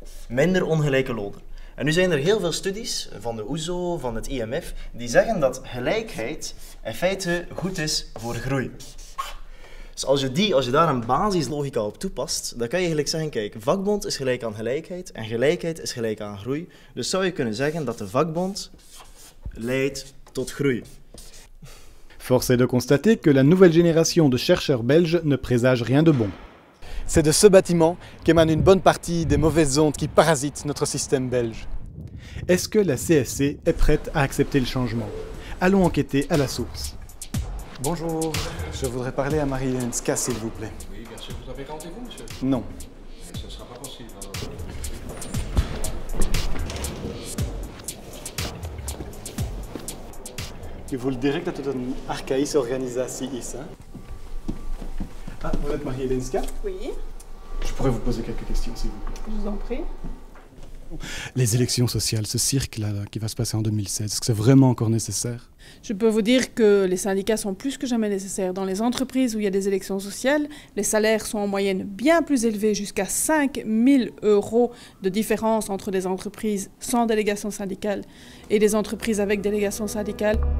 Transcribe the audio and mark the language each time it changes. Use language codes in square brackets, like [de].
[nl] Minder ongelijke lonen. En nu zijn er heel veel studies van de OESO, van het IMF, die zeggen dat gelijkheid in feite goed is voor groei. Dus als je daar een basislogica op toepast, dan kan je eigenlijk zeggen, kijk, vakbond is gelijk aan gelijkheid en gelijkheid is gelijk aan groei. Dus zou je kunnen zeggen dat de vakbond leidt tot groei. [fr] Force est de constater que la nouvelle génération de chercheurs belges ne présage rien de bon. C'est de ce bâtiment qu'émane une bonne partie des mauvaises ondes qui parasitent notre système belge. Est-ce que la CSC est prête à accepter le changement? Allons enquêter à la source. Bonjour, je voudrais parler à Marie-Hélène Ska, s'il vous plaît. Oui, bien sûr. Vous avez rendez-vous, monsieur? Non. Ce ne sera pas possible. Alors. [nl] Je voel direct dat het een archaïsche organisatie is. Hè? [fr] Ah, vous êtes Marie-Hélène Ska? Oui, Je pourrais vous poser quelques questions, s'il vous plaît. je vous en prie. Les élections sociales, ce cirque-là qui va se passer en 2016, est-ce que c'est vraiment encore nécessaire? Je peux vous dire que les syndicats sont plus que jamais nécessaires. Dans les entreprises où il y a des élections sociales, les salaires sont en moyenne bien plus élevés, jusqu'à 5 000 € de différence entre des entreprises sans délégation syndicale et des entreprises avec délégation syndicale.